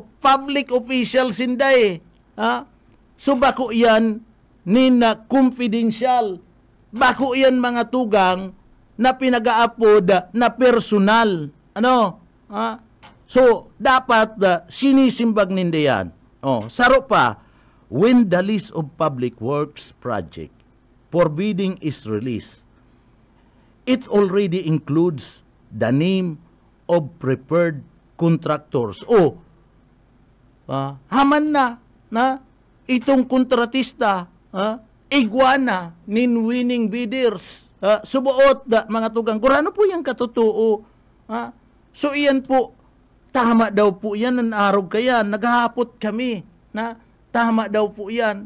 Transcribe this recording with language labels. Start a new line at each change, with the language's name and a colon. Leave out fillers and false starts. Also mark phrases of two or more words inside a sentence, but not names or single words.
English: Public official
Bikol: sinda So, bako yan nina confidential. Bako yan mga tugang na pinag-aapod na personal. So, dapat sinisimbag ninda yan. Saro pa,
English: when the list of public works project for bidding is released, it already includes the name of preferred contractors.
Bikol: Haman na itong kontratista, iguana nin winning bidders. Subuot mga tugang, kurano po yung katutuo? So, iyan po, tama daw po yan, ang araw kaya, naghahapot kami, tama daw po yan.